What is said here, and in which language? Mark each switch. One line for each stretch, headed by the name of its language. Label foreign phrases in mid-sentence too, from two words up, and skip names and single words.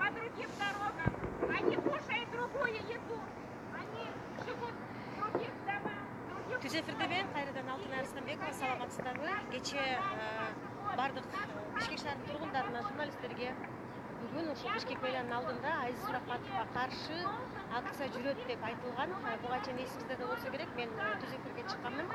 Russian: другим дорогам. Они кушают другую еду. Они живут в других домах.
Kyrgyz: Түз эфирде мен кайрадан Алтын Арыстанбекова, саламатсыздарбы? Кече бардык Бишкек шаарынын тургундарына, журналисттерге бүгүн ушул Бишкек мэриянын алдында Азиз Суракматовго каршы акция жүрөт деп айтылган. Буга чейин эсиңизде да болсо керек, мен түз эфирге чыкканмын.